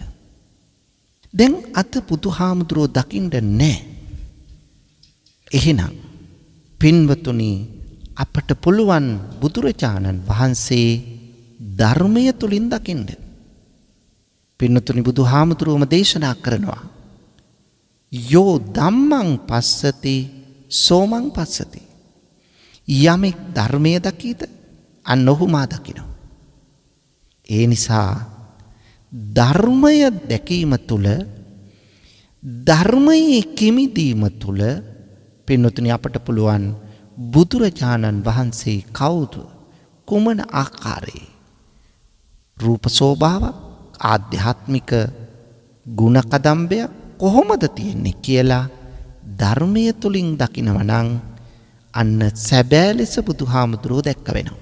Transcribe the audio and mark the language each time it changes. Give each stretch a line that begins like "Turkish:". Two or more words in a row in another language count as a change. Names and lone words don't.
Sinhala: දැන් අත බුදුහාමුදුරුවෝ දකින්න නැහැ. එහෙනම් පින්වතුනි අපට පුළුවන් බුදුරජාණන් වහන්සේ ධර්මය තුලින් දකින්න. පින්වතුනි බුදුහාමුදුරුවෝම දේශනා කරනවා
Pali: යෝ ධම්මං පස්සති සෝමං පස්සති.
Sinhala: යමෙක් ධර්මය දකීද අන්න ඔහු මා දකිනවා. ඒ නිසා ධර්මය දැකීම තුළ, ධර්මයේ කිමිදීම තුළ පින්වතුනි අපට පුළුවන් බුදුරජාණන් වහන්සේ කවුද, කුමන ආකාරයේ රූප ස්වභාවයක්, ආධ්‍යාත්මික ගුණ කදම්බයක් කොහොමද තියෙන්නේ කියලා ධර්මයේ තුලින් දකිනවා නම් අන්න සැබෑ ලෙස බුදුහාමුදුරුවෝ දැක්ක වෙනවා.